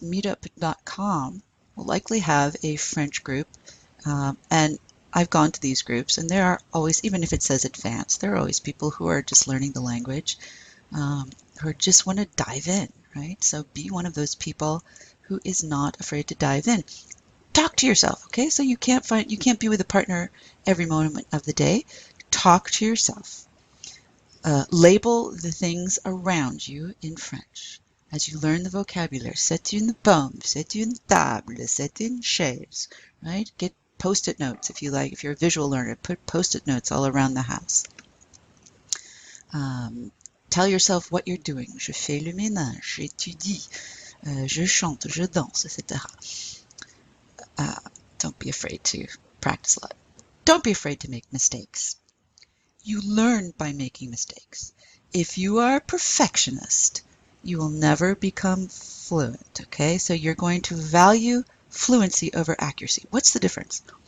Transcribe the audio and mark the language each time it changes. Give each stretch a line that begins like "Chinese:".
English: Meetup.com will likely have a French group, and I've gone to these groups, and there are always, even if it says advanced, there are always people who are just learning the language, who just want to dive in, right? So be one of those people who is not afraid to dive in. Talk to yourself, okay? So you can't be with a partner every moment of the day. talk to yourself. Label the things around you in French. As you learn the vocabulary,
French: c'est une pomme, c'est une table, c'est une chaise, right?
English: Get post-it notes if you like. If you're a visual learner, put post-it notes all around the house. Tell yourself what you're doing.
French: Je fais le ménage, j'étudie, je chante, je danse, etc.
English: Don't be afraid to practice a lot. Don't be afraid to make mistakes. You learn by making mistakes. If you are a perfectionist, you will never become fluent, okay? So you're going to value fluency over accuracy. What's the difference?